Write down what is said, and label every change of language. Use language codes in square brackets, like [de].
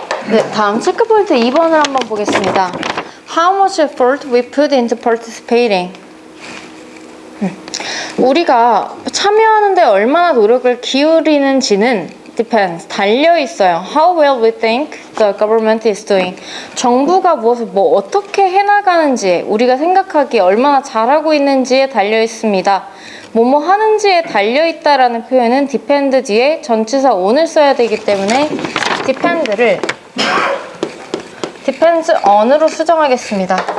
[ko] 네, 다음 체크포인트 2번을 한번 보겠습니다. [en] How much effort we put into participating? [ko] 우리가 참여하는데 얼마나 노력을 기울이는지는 depends, 달려있어요. [en] How well we think the government is doing. [ko] 정부가 무엇을 어떻게 해나가는지, 우리가 생각하기에 얼마나 잘하고 있는지에 달려있습니다. 뭐뭐 하는지에 달려있다라는 표현은 depend 뒤에 전치사 on을 써야 되기 때문에 depend를 depends on으로 수정하겠습니다.